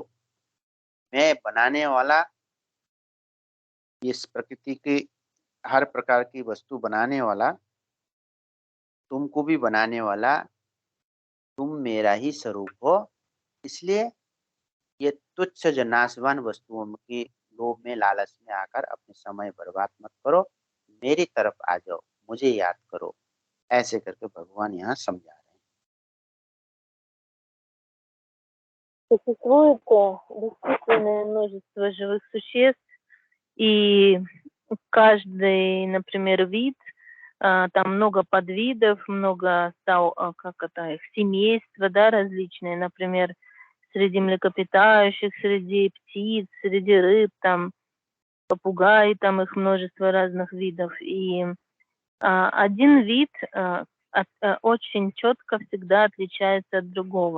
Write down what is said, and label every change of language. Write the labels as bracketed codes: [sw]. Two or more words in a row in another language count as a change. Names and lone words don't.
[hi] मैं बनाने वाला, इस प्रकृति की हर प्रकार की वस्तु बनाने वाला, तुमको भी बनाने वाला, तुम मेरा ही स्वरूप हो। इसलिए ये तुच्छ जो नाशवान वस्तुओं की लोभ में, लालच में आकर अपने समय बर्बाद मत करो, मेरी तरफ आ जाओ, मुझे याद करो। ऐसे करके भगवान यहाँ समझा रहे हैं। [ru] Существует бесчисленное множество живых существ, и каждый, например, вид, там много подвидов, много как это, их семейства, да, различные, например, среди млекопитающих, среди птиц, среди рыб, там попугаи, там их множество разных видов, и один вид очень четко всегда отличается от другого.